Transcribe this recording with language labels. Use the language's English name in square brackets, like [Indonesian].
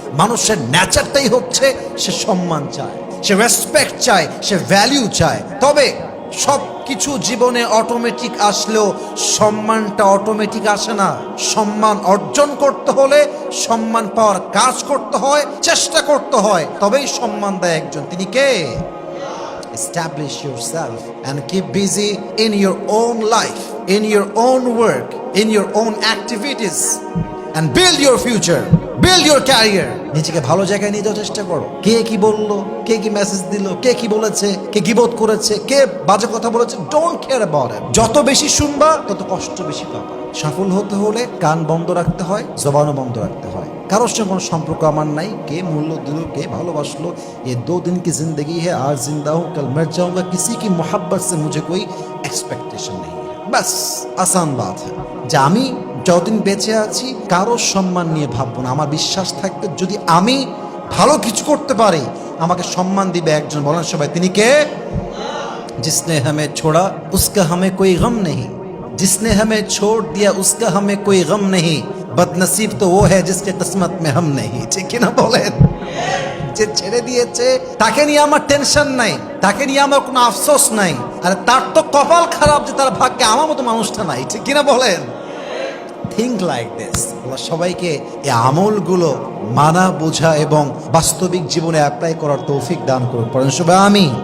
[Bangla] মানুষের নেচারটাই হচ্ছে সে সম্মান চায়, সে রেসপেক্ট চায়, সে ভ্যালিউ চায়। তবে সব কিছু জীবনে অটোমেটিক আসলেও সম্মানটা অটোমেটিক আসে না। সম্মান অর্জন করতে হলে সম্মান পাওয়ার কাজ করতে হয়, চেষ্টা করতে হয়, তবেই সম্মান দেয় একজন। তিনি কে? [English] Establish yourself and keep busy in your own life, in your own work, in your own activities, and build your future. Build your career. [Bangla] নিজেকে ভালো জায়গায় নিয়ে যাওয়ার চেষ্টা করো। কে কি বললো, কে কি মেসেজ দিল, কে কি বলেছে, কে গীবত করেছে, কে বাজে কথা বলেছে, [English] Don't care about it. [Bangla] যত বেশি শুনবা তত কষ্ট বেশি পাবা। সফল হতে হলে কান বন্ধ রাখতে হয়, জবানও বন্ধ রাখতে হয়। কারোর সঙ্গে কোনো সম্পর্ক আমার নাই। কে মূল্য দিল, কে ভালোবাসলো, [Hindi] ये 2 दिन की जिंदगी है, आज जिंदा हूँ कल मर जाऊंगा, किसी की मोहब्बत से मुझे कोई एक्सपेक्टेशन नहीं है। बस आसान बात है [Bangla] যে আমি যতদিন বেঁচে আছি কারোর সম্মান নিয়ে ভাববো না। আমার বিশ্বাস থাকবে যদি আমি ভালো কিছু করতে পারি আমাকে সম্মান দিবে একজন। বলেন সবাই, তিনি কে? [Hindi] जिसने हमें छोड़ा उसका हमें कोई गम नहीं, जिसने हमें छोड़ दिया उसका हमें कोई गम नहीं, बदनसीब तो वो है जिसके किस्मत में हम नहीं। [Bangla] ঠিক কি না বলেন? যে ছেড়ে দিয়েছে তাকে নিয়ে আমার টেনশন নাই, তাকে নিয়ে আমার কোনো আফসোস নাই। আর তার তো কপাল খারাপ যে তার ভাগ্যে আমার মতো মানুষটা নাই। ঠিক কিনা বলেন? [English] Think like this. [Bangla] আল্লাহ সবাইকে এই আমলগুলো মানা, বোঝা এবং বাস্তবিক জীবনে অ্যাপ্লাই করার তৌফিক দান করুন। পড়েন সবাই আমিন।